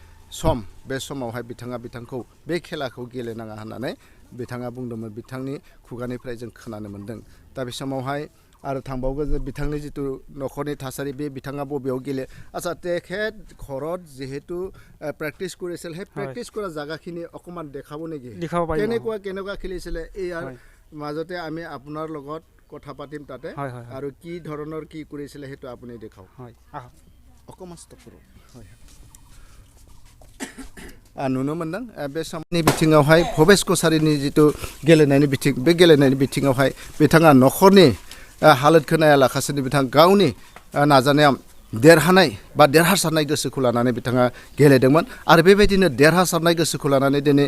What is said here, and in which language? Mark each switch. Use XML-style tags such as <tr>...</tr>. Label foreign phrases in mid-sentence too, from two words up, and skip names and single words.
<brx>सम बे समावहाय बिथांखौ बे खेलाखौ गेलेनाङा होननानै बिथाङा बुंदोंमोन बिथांनि खुगानिफ्राय जों खोनानो मोन्दों दा बे समावहाय आरो थांबावगोन जे बिथांनि जिथु न'खरनि थासारि बे बिथाङा बबेयाव गेले</brx> <as>আচ্ছা তেখেত ঘৰত যিহেতু প্ৰেক্টিছ কৰিছিল সেই প্ৰেক্টিছ কৰা জাগাখিনি অকমান দেখাব নেকি কেনেকুৱা খেলিছিলে ইয়াৰ মাজতে আমি আপোনাৰ লগত কথা পাতিম তাতে আৰু কি ধৰণৰ কি কৰিছিলে সেইটো আপুনি দেখাওক অকমান ষ্টপ কৰক</as> <brx>नुनो मोनदों बे समनि बिथिङावहाय भबेश कछारीनि जिथु गेलेनायनि बिथिं बे गेलेनायनि बिथिङावहाय बिथाङा न'खरनि हालोदखौ नायालाखासिनो बिथाङा गावनि नाजानायाव देरहानाय बा देरहासारनाय गोसोखौ लानानै बिथाङा गेलेदोंमोन आरो बेबायदिनो देरहासारनाय गोसोखौ लानानै दिनै</brx>